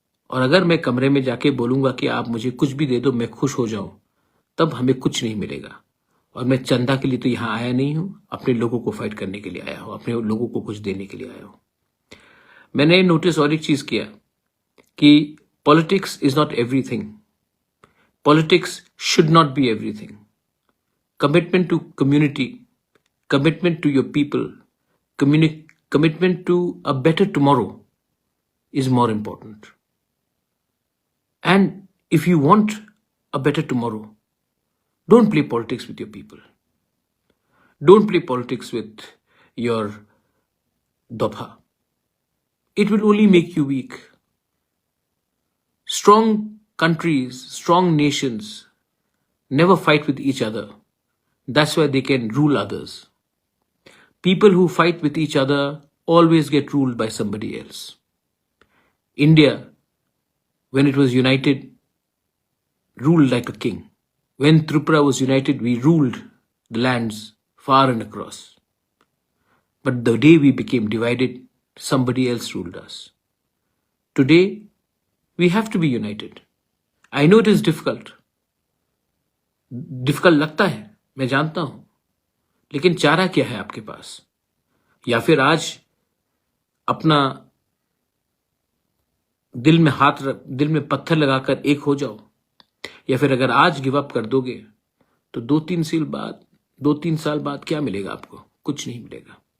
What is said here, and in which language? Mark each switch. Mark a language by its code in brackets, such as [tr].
[hi] और अगर मैं कमरे में जाके बोलूंगा कि आप मुझे कुछ भी दे दो मैं खुश हो जाऊं, तब हमें कुछ नहीं मिलेगा। और मैं चंदा के लिए तो यहां आया नहीं हूं, अपने लोगों को फाइट करने के लिए आया हूं, अपने लोगों को कुछ देने के लिए आया हूं। मैंने नोटिस और एक चीज किया कि [en] Politics is not everything, politics should not be everything. Commitment to community, commitment to your people, commitment to a better tomorrow is more important. And if you want a better tomorrow, don't play politics with your people. Don't play politics with your dobha. It will only make you weak. Strong countries, strong nations never fight with each other. That's why they can rule others. People who fight with each other always get ruled by somebody else. India, when it was united, ruled like a king. When Tripura was united, we ruled the lands far and across. But the day we became divided, somebody else ruled us. Today, we have to be united. I know it is difficult. [hi] Difficult लगता है, मैं जानता हूं, लेकिन चारा क्या है आपके पास? या फिर आज अपना दिल में पत्थर लगाकर एक हो जाओ, या फिर अगर आज गिव अप कर दोगे तो 2-3 साल बाद क्या मिलेगा आपको? कुछ नहीं मिलेगा।